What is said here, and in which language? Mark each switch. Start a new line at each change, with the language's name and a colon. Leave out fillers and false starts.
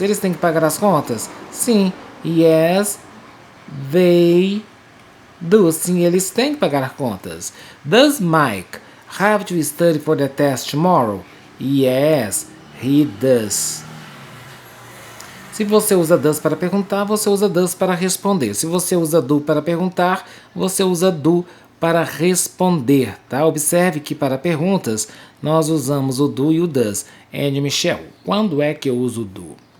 Portuguese: Eles têm que pagar as contas? Sim.
English: Yes, they do.
Portuguese: Sim, eles têm que pagar as contas.
English: Does Mike have to study for the test tomorrow? Yes, he does.
Portuguese: Se você usa does para perguntar, você usa does para responder. Se você usa do para perguntar, você usa do para responder, tá? Observe que para perguntas, nós usamos o do e o does. And Michelle, quando é que eu uso do?